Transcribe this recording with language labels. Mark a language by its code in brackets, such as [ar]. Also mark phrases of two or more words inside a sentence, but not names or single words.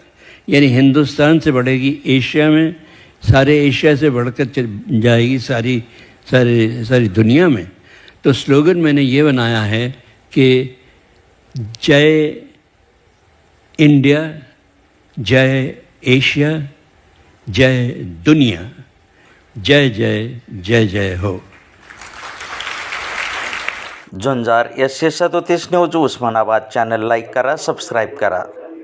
[ur] یعنی ہندوستان سے بڑھے گی ایشیا میں, سارے ایشیا سے بڑھ کر جائے گی ساری دنیا میں. تو سلوگن میں نے یہ بنایا ہے کہ جے انڈیا, جے ایشیا, جے دنیا, جے جے جے جے ہو. [mr] झुंजार या 637 न्यूज उस्मानाबाद चॅनल लाईक करा, सबस्क्राईब करा.